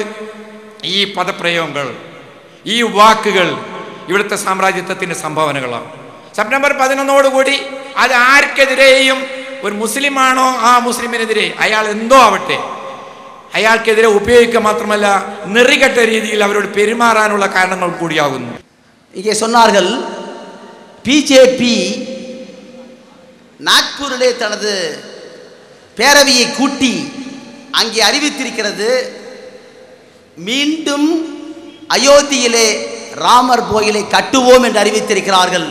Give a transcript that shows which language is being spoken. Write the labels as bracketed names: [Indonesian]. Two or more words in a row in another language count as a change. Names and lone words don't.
[Malayalam] ഈ പദപ്രയോഗങ്ങൾ, ഈ വാക്കുകൾ ഇവിടുത്തെ സാമ്രാജ്യത്വത്തിൻ്റെ സംഭാവനകളാണ്. സെപ്റ്റംബർ 11 അത് ആർക്കെതിരെയും, ഒരു മുസ്ലിമാണോ ആ മുസ്ലിമിനെതിരെ, അയാൾ എന്തോ ആവട്ടെ, അയാൾക്കെതിരെ ഉപയോഗിക്കുക മാത്രമല്ല നെറികെട്ട രീതിയിൽ അവരോട് പെരുമാറാനുള്ള കാരണങ്ങൾ കൂടിയാകുന്നു. [Tamil] இங்கே சொன்னார்கள் பிஜேபி நாக்பூரிலே தனது பேரவையை கூட்டி அங்கே அறிவித்திருக்கிறது, மீண்டும் அயோத்தியிலே ராமர் கோயிலை கட்டுவோம் என்று அறிவித்திருக்கிறார்கள்.